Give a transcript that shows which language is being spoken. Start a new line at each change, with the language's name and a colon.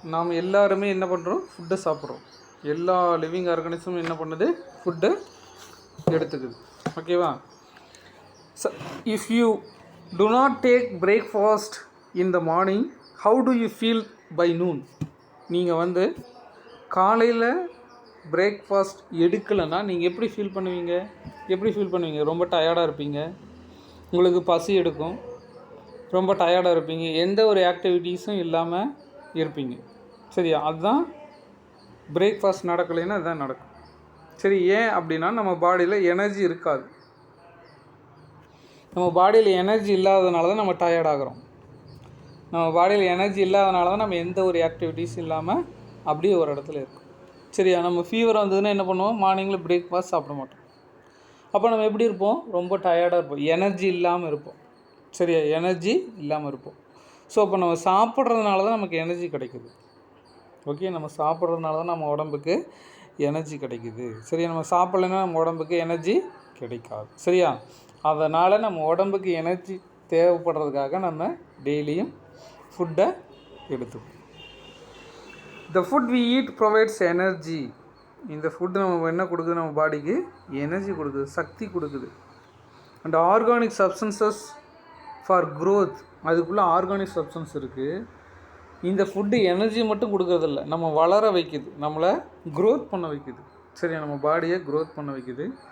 Tamil: நாம் எல்லாருமே என்ன பண்ணுறோம், ஃபுட்டை சாப்பிட்றோம். எல்லா லிவிங் ஆர்கனிசமும் என்ன பண்ணுது, ஃபுட்டை எடுத்துக்குது, ஓகேவா.
English: If you do not take breakfast in the morning, how do you feel by noon?
Tamil: நீங்கள் வந்து காலையில் பிரேக்ஃபாஸ்ட் எடுக்கலைன்னா நீங்கள் எப்படி ஃபீல் பண்ணுவீங்க? ரொம்ப டயர்டாக இருப்பீங்க, உங்களுக்கு பசி எடுக்கும், ரொம்ப டயர்டாக இருப்பீங்க, எந்த ஒரு ஆக்டிவிட்டீஸும் இல்லாமல் இருப்பீங்க, சரியா. அதுதான் பிரேக்ஃபாஸ்ட் நடக்கலைன்னா அதுதான் நடக்கும், சரி. ஏன் அப்படின்னா நம்ம பாடியில் எனர்ஜி இருக்காது. நம்ம பாடியில் எனர்ஜி இல்லாததுனால தான் நம்ம டயர்ட் ஆகிறோம். நம்ம பாடியில் எனர்ஜி இல்லாதனால தான் நம்ம எந்த ஒரு ஆக்டிவிட்டீஸும் இல்லாமல் அப்படியே ஒரு இடத்துல இருக்கும், சரியா. நம்ம ஃபீவர் வந்ததுன்னா என்ன பண்ணுவோம், மார்னிங்கில் பிரேக்ஃபாஸ்ட் சாப்பிட மாட்டோம். அப்போ நம்ம எப்படி இருப்போம், ரொம்ப டயர்டாக இருப்போம், எனர்ஜி இல்லாமல் இருப்போம், சரியா, எனர்ஜி இல்லாமல் இருப்போம். ஸோ இப்போ நம்ம சாப்பிட்றதுனால தான் நமக்கு எனர்ஜி கிடைக்குது, ஓகே. நம்ம சாப்பிட்றதுனால தான் நம்ம உடம்புக்கு எனர்ஜி கிடைக்குது, சரியா. நம்ம சாப்பிட்லைன்னா நம்ம உடம்புக்கு எனர்ஜி கிடைக்காது, சரியா. அதனால் நம்ம உடம்புக்கு எனர்ஜி தேவைப்படுறதுக்காக நம்ம டெய்லியும் ஃபுட்டை எடுத்துப்போம்.
English: The food we eat provides energy.
Tamil: இந்த ஃபுட்டு நம்ம என்ன கொடுக்குது, நம்ம பாடிக்கு எனர்ஜி கொடுக்குது, சக்தி கொடுக்குது.
English: And organic substances for growth.
Tamil: அதுக்குள்ளே ஆர்கானிக் சப்ஸ்டன்ஸ் இருக்குது. இந்த ஃபுட்டு எனர்ஜி மட்டும் கொடுக்கறதில்ல, நம்ம வளர வைக்குது, நம்மளை க்ரோத் பண்ண வைக்குது, சரியா, நம்ம பாடியை க்ரோத் பண்ண வைக்குது.